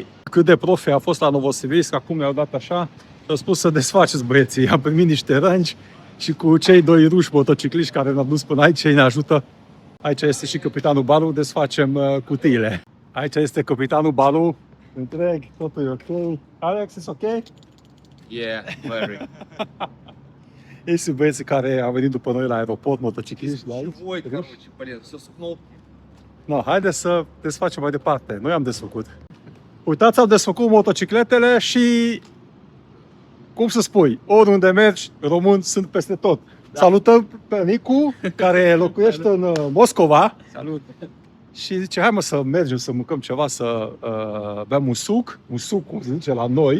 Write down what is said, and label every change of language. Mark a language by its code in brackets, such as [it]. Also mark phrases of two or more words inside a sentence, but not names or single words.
[ro] Cât de profi a fost la Novosibirsk, acum mi-au dat așa, au spus să desfaceți băieții. Am primit niște rângi și cu cei 2 ruși motocicliști care ne-au dus până aici, ei ne ajută. Aici este și capitanul Balu, desfacem cutiile. Aici este capitanul Balu, întreg, totul e ok. Alex, e ok? [en] Yeah, very. [ro] Ei sunt băieții care au venit după noi la aeroport, motocicliști. [ru] Ой, короче, блин, все с кнопки. [ro] No, haideți să desfacem mai departe. Noi am desfăcut. Uitați, am desfăcut motocicletele și, cum să spui, oriunde mergi, români sunt peste tot. Da. Salutăm pe Nicu, care locuiește în Moscova. Salut. Și zice, hai mă să mergem să mâncăm ceva, să bem un suc, cum se zice la noi.